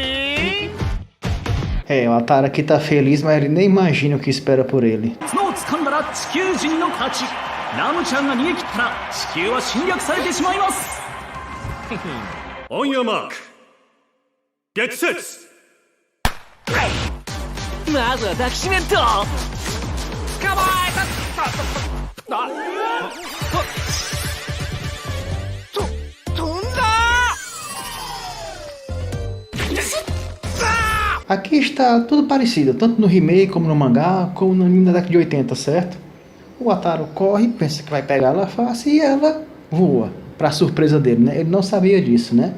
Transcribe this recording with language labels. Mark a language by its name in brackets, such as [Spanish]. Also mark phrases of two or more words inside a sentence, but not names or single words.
[Portuguese] O Ataru aqui tá feliz, mas ele nem imagina o que espera por ele. [Japanese] は地球人の勝ち。ラムちゃんが逃げ切ったら地球は侵略されてしまいます。 [English] On your mark get set. [Japanese] まずは抱きしめんと。捕まえた。飛んだ。 [Portuguese] Aqui está tudo parecido, tanto no remake como no mangá, como no anime da década de 80, certo? O Ataru corre, pensa que vai pegar ela fácil e ela voa, para surpresa dele, né? Ele não sabia disso, né?